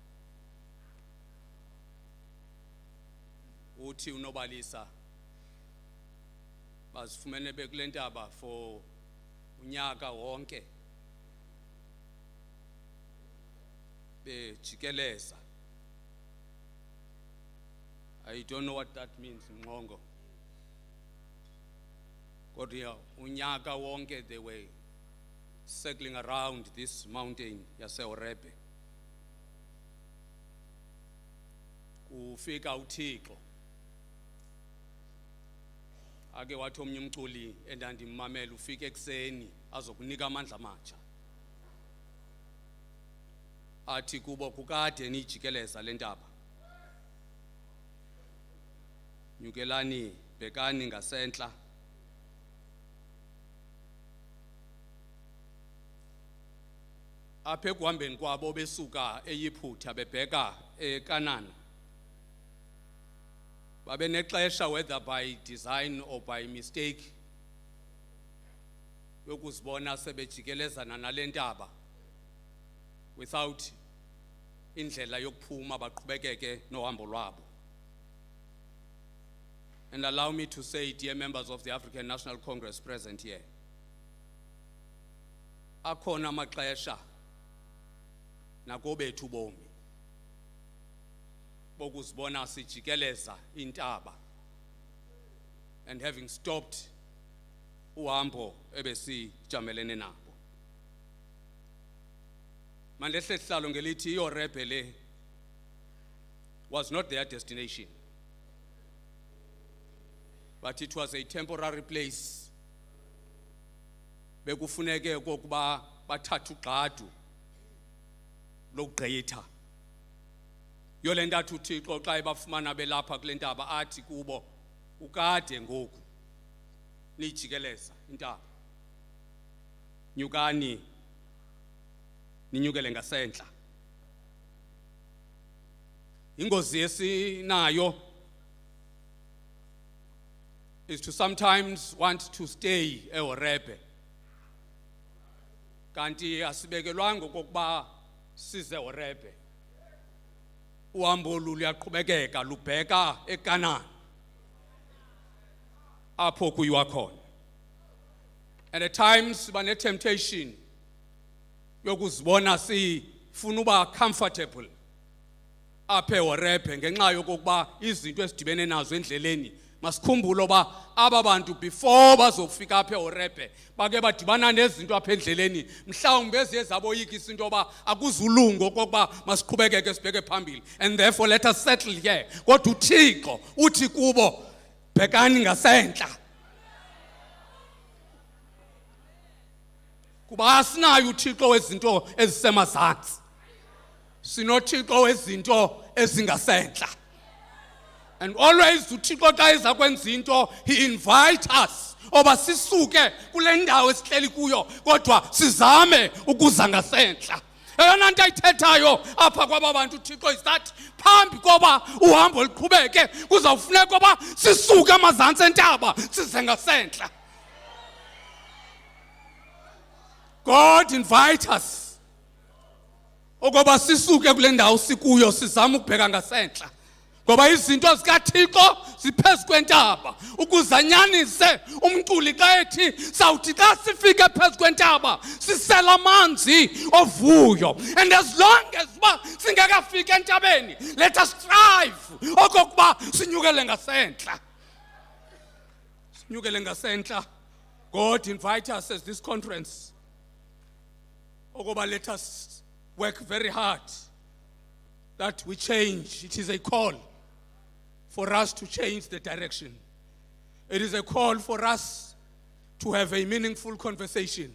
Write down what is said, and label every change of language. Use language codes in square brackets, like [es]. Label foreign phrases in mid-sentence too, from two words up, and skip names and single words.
[xh] Uthi unobalisa bazifumene bekule ntaba for unyaka wonke bejikeleza. [en] I don't know what that means in Ngongo. [xh] Kodwa unyaka wonke [en] they were circling around this mountain yaseHorebe. [xh] ufika uThixo ake wathi omnye umculi endandimmamela ufika ekseni azokunika amandla amatsha athi kubo kukade nijikeleza lentaba nyukelani bhekani ngasentla apha ekuhambeni kwabo besuka eyiphutha bebheka eKanani babe nexesha [en] whether by design or by mistake [xh] yokuzibona sebejikelezana nale ntaba without indlela yokuphuma baqhubekeke nohambo lwabo. [en] And allow me to say, dear members of the African National Congress present here, [xh] akhona amaxesha nakobethu bomi bokuzibona sijikeleza intaba [en] and having stopped [xh] uhambo ebesijamelene nabo. Mandehle sihlalo ngelithi iOrebe le [en] was not their destination, but it was a temporary place. [xh] Bekufuneke okokuba bathatha ugqadu lokugqitha. Yole ntathu uThixo xa ebafumana belapha kule ntaba athi kubo ukade ngoku nijikeleza intaba. Nyukani ninyukele ngasentla. Ingozi esinayo [en] is to sometimes want to stay eHorebe. [xh] Kanti asibekelwanga okokuba size eHorebe. Uhambo luyaqhubekeka lubheka eKanani apho kuyiwa khona. [en] And at times [xh] bane temptation yokuzibona sifuna uba comfortable apha eHorebe ngenxa yokokuba izinto esidibene nazo endleleni. Masikhumbule oba aba bantu before bazofika apha eHorebe bake badibana nezinto apha endleleni mhlawumbe eziye zaboyikisa into yoba akuzulungu okokuba masiqhubekeke sibheke phambili, [en] and therefore let us settle here. [xh] Kodwa uThixo uthi kubo bhekani ngasentla. Kuba asinayo uThixo wezinto ezisemazantsi, sinoThixo wezinto ezingasentla. [en] And always [xh] uThixo xa eza kwenza into [en] he invite us [xh] oba sisuke kule ndawo esihleli kuyo kodwa sizame ukuza ngasentla. Eyona nto ayithethayo apha kwaba bantu uThixo [en] is that [xh] phambi koba uhambo liqhubeke kuzawufuneka oba sisuke amazantsi entaba size ngasentla. [en] God invite us [xh] okoba sisuke kule ndawo sikuyo sizame ukubheka ngasentla. Ngoba izinto zikaThixo ziphezu kwentaba ukuzanyanise umculi xa ethi sawuthi xa sifike phezu kwentaba sisela amanzi ovuyo. [en] And as long as [xh] uba singekafika entabeni, [en] let us strive [xh] okokuba sinyukele ngasentla. Sinyukele ngasentla. [en] God invite us as this conference okoba let us work very hard that we change. It is a call for us to change the direction. It is a call for us to have a meaningful conversation.